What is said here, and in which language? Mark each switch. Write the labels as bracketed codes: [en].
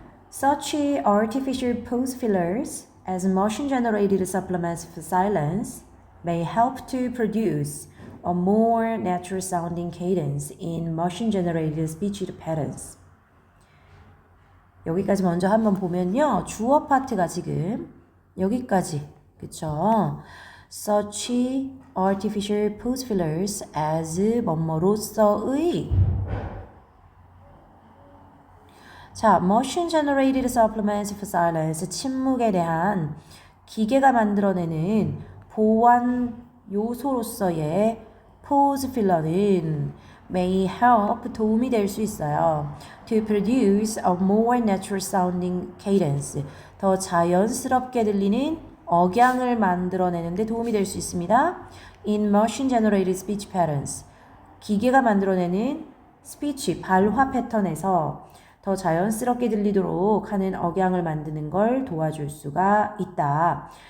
[en] Such artificial pause fillers as machine-generated supplements for silence may help to produce a more natural-sounding cadence in machine-generated speech patterns. [ko] 여기까지 먼저 한번 보면요. 주어 파트가 지금 여기까지, 그쵸? [en] Such artificial pause fillers as [ko] 뭐뭐로서의 자, [en] machine generated supplements for silence, [ko] 침묵에 대한 기계가 만들어내는 보완 요소로서의 pause filler는 [en] may help [ko] 도움이 될 수 있어요. [en] To produce a more natural sounding cadence, [ko] 더 자연스럽게 들리는 억양을 만들어내는데 도움이 될 수 있습니다. [en] In machine generated speech patterns, [ko] 기계가 만들어내는 스피치, 발화 패턴에서 더 자연스럽게 들리도록 하는 억양을 만드는 걸 도와줄 수가 있다.